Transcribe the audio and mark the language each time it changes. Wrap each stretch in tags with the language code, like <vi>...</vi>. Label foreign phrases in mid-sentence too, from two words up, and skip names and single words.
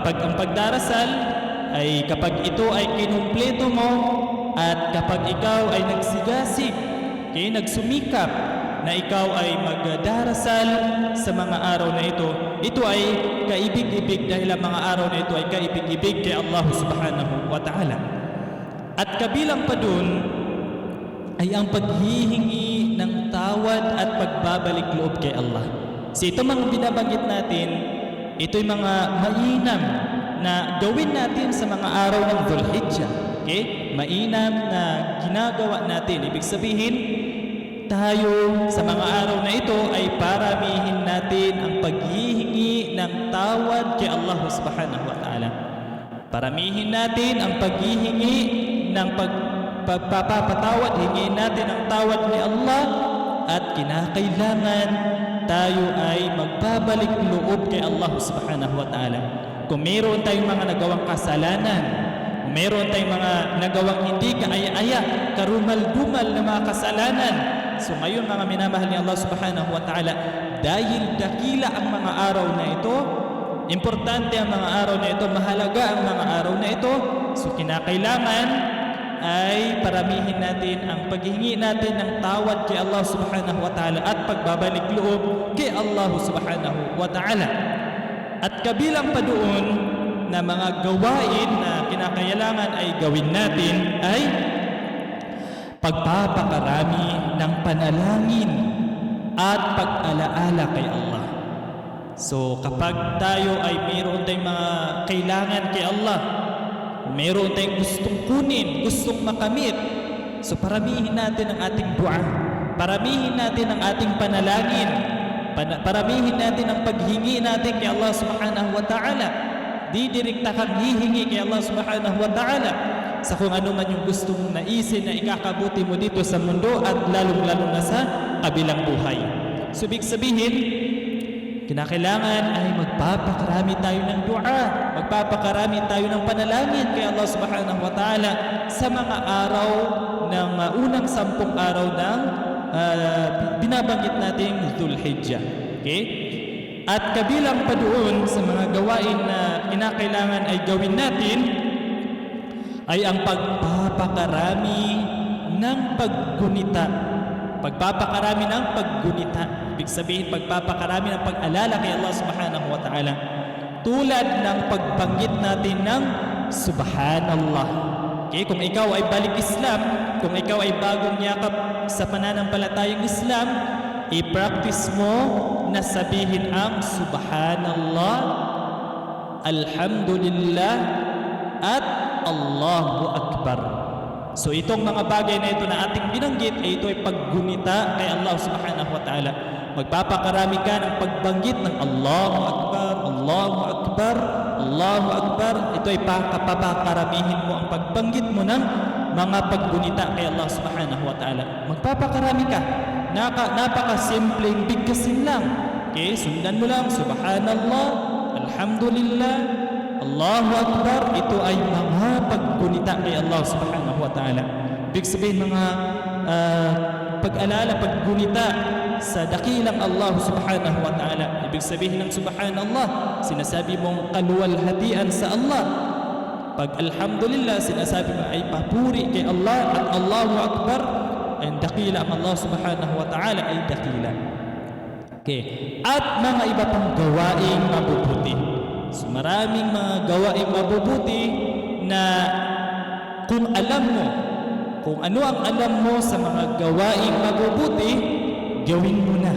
<tl>Pag ang pagdarasal ay kapag ito ay kinumpleto mo at kapag ikaw ay nagsigasig, okay, nagsumikap na ikaw ay magdarasal sa mga araw na ito ay kaibig-ibig dahil ang mga araw na ito ay kaibig-ibig kay</tl> <ar>الله سبحانه وتعالى.</ar> <tl>At kabilang pa dun ay ang paghihingi ng tawad at pagbabalik loob kay Allah. So ito mga binabanggit natin, ito'y mga mainam na gawin natin sa mga araw ng Dhul-Hijjah. Okay? Mainam na ginagawa natin. Ibig sabihin, tayo sa mga araw na ito ay paramihin natin ang paghihingi ng tawad kay</tl> <ar>الله سبحانه وتعالى.</ar> <tl>Paramihin natin ang paghihingi ng pagpapatawad, hingin natin ang tawad ni Allah at kinakailangan tayo ay magbabalik loob kay</tl> <ar>الله سبحانه وتعالى.</ar> <tl>Kung mayroon tayong mga nagawang kasalanan, kung mayroon tayong mga nagawang hindi kaaya-aya, karumal-dumal na mga kasalanan, so ngayon mga minamahal ni</tl> <ar>الله سبحانه وتعالى,</ar> <tl>dahil dakila ang mga araw na ito, importante ang mga araw na ito, mahalaga ang mga araw na ito, so kinakailangan ay paramihin natin ang paghingi natin ng tawad kay</tl> <ar>الله سبحانه وتعالى</ar> <tl>at pagbabalik loob kay</tl> <ar>الله سبحانه وتعالى.</ar> <tl>At kabilang pa doon na mga gawain na kinakailangan ay gawin natin ay pagpapakarami ng panalangin at pag-alaala kay Allah. So kapag tayo ay mayroon tayong mga kailangan kay Allah, mayroon tayong gustong kunin, gustong makamit, so paramihin natin ang ating dua, paramihin natin ang ating panalangin, paramihin natin ang paghingi natin kay</tl> <ar>الله سبحانه وتعالى.</ar> <tl>Didirekta kang hihingi kay</tl> <ar>الله سبحانه وتعالى</ar> <tl>sa kung ano man yung gusto mong naisin na ikakabuti mo dito sa mundo at lalong-lalo na sa kabilang buhay. So ibig sabihin, kinakailangan ay magpapakarami tayo ng dua, magpapakarami tayo ng panalangin kay</tl> <ar>الله سبحانه وتعالى</ar> <tl>sa mga araw ng unang 10 araw ng binabanggit nating Dhul-Hijjah. Okay? At kabilang pa doon sa mga gawain na kinakailangan ay gawin natin ay ang pagpapakarami ng paggunita. Pagpapakarami ng paggunita. Ibig sabihin, pagpapakarami ng pag-alala kay</tl> <ar>الله سبحانه وتعالى.</ar> <tl>Tulad ng pagbanggit natin ng Subhanallah. Okay? Kung ikaw ay balik Islam, kung ikaw ay bagong yakap sa pananampalatayang Islam, i-practice mo na sabihin ang</tl> <ar>سبحان الله، الحمد لله,</ar> <tl>at</tl> <ar>الله أكبر.</ar> <tl>So itong mga bagay na ito na ating binanggit ay ito ay paggunita kay</tl> <ar>الله سبحانه وتعالى.</ar> <tl>Magpapakarami ka ng pagbanggit ng</tl> <ar>الله أكبر، الله أكبر، الله أكبر.</ar> <tl>Ito ay papakaramihin mo ang pagbanggit mo ng mga paggunita kay</tl> <ar>الله سبحانه وتعالى.</ar> <tl>Magpapakarami ka. Napakasimpleng bigkasin lang. Okay, sundan mo lang</tl> <ar>سبحان الله، الحمد لله، الله أكبر.</ar> <tl>Ito ay mga paggunita kay</tl> <ar>الله سبحانه وتعالى.</ar> <tl>Ibig sabihin mga pag-alala, paggunita sa dakilang</tl> <ar>الله سبحانه وتعالى.</ar> <tl>Ibig sabihin ng Subhanallah, sinasabi mong kaluwalhatian sa Allah. Pag Alhamdulillah, sinasabi mo ay papuri kay Allah.</tl> <ar>At الله أكبر,</ar> <tl>ay dakila ang</tl> <ar>الله سبحانه وتعالى</ar> <tl>ay dakila. Okay. At mga iba pang gawaing mabubuti. So maraming mga gawaing mabubuti na kung alam mo, kung ano ang alam mo sa mga gawaing mabubuti, gawin mo na.</tl>